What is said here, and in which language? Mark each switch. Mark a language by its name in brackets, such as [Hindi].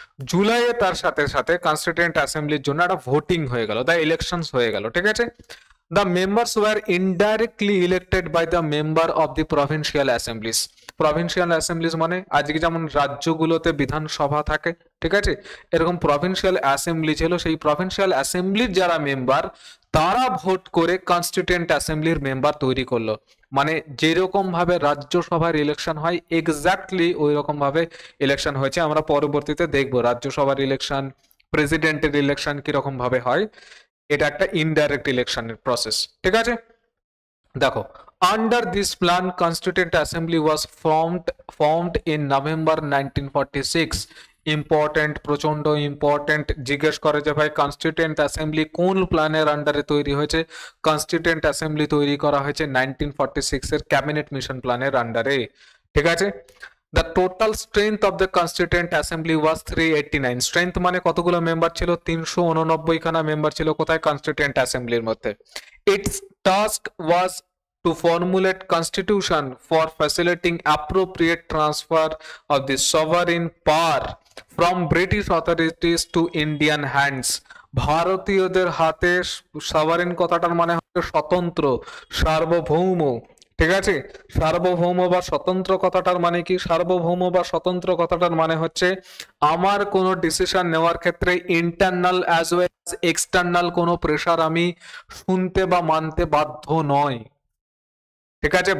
[Bangla] জুলাইয়ে তার সাথে সাথে কনস্টিটিউয়েন্ট অ্যাসেম্বলির জন্য একটা ভোটিং হয়ে গেল, দ্য ইলেকশনস হয়ে গেল, ঠিক আছে? [English] The members were indirectly elected by the member of the provincial assemblies. [Bangla] Provincial assemblies মানে আজকে যেমন রাজ্যগুলোতে বিধানসভা থাকে, ঠিক আছে? এরকম প্রভিন্সিয়াল অ্যাসেম্বলি ছিল, সেই প্রভিন্সিয়াল অ্যাসেম্বলির যারা মেম্বার তারা ভোট করে কনস্টিটিউয়েন্ট অ্যাসেম্বলির মেম্বার তৈরি করলো। মানে যেরকম ভাবে রাজ্যসভার ইলেকশন হয় এক্স্যাক্টলি ওই রকম ভাবে ইলেকশন হয়েছে। আমরা পরবর্তীতে দেখবো রাজ্যসভার ইলেকশন, প্রেসিডেন্টের ইলেকশন কিরকম ভাবে হয়। এটা একটা ইনডাইরেক্ট ইলেকশনের প্রসেস, ঠিক আছে? দেখো, [English] Under this plan constituent assembly was formed in November 1946। [Bangla] Important, প্রচন্ড ইম্পর্টেন্ট। জিজ্ঞেস করে যে ভাই কনস্টিটিউয়েন্ট অ্যাসেম্বলি কোন প্ল্যানের আন্ডারে তৈরি হয়েছে? কনস্টিটিউয়েন্ট অ্যাসেম্বলি তৈরি করা হয়েছে 1946 এর ক্যাবিনেট মিশন প্ল্যানের আন্ডারে, ঠিক আছে? [English] The total strength of the Constituent Assembly was 389. [Bangla] Strength মানে কতগুলো মেম্বার ছিল? 389 খানা মেম্বার ছিল কোথায়? কনস্টিটিউয়েন্ট অ্যাসেম্বলির মধ্যে। [English] Its task was to formulate constitution for facilitating appropriate transfer of the sovereign power from British authorities to Indian hands. [Bangla] ভারতীয়দের হাতে sovereign কথাটার মানে হচ্ছে স্বতন্ত্র, সার্বভৌম, ঠিক আছে? সার্বভৌম বা স্বতন্ত্র কথাটার মানে কি? সার্বভৌম বা স্বতন্ত্র কথাটার মানে হচ্ছে আমার কোনো ডিসিশন নেওয়ার ক্ষেত্রে internal as well as external কোনো প্রেসার আমি শুনতে বা মানতে বাধ্য নয়, ঠিক আছে?